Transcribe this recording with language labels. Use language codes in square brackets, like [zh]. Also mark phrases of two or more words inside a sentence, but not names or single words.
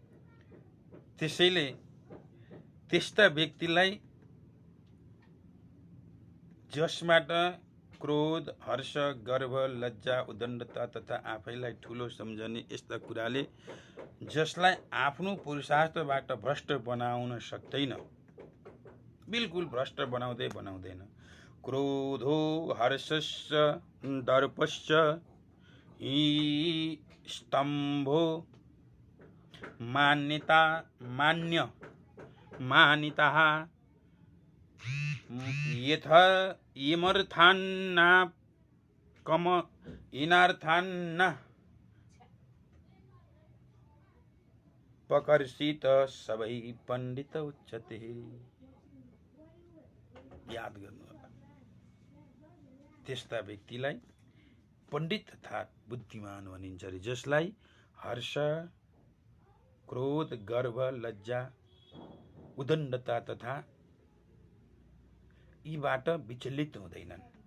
[ne] त्यसैले त्यस्ता व्यक्तिलाई जसबाट क्रोध, हर्ष, गर्व, लज्जा, उदण्डता तथा आफैलाई ठुलो सम्झने यस्ता कुराले जसलाई आफ्नो पुरुषार्थबाट भ्रष्ट बनाउन सक्दैन, बिल्कुल भ्रष्ट बनाउँदैन। [sa] क्रोधो हर्षश्च दर्पश्च हि स्तम्भो मानिताः इनार्थान्न पकर्षित सबै पण्डित उच्यते। [ne] याद गर्नु होला, त्यस्ता व्यक्तिलाई पण्डित तथा बुद्धिमान भनिन्छ रे, जसलाई हर्ष, क्रोध, गर्व, लज्जा, उदण्डता तथा यीबाट विचलित हुँदैनन्।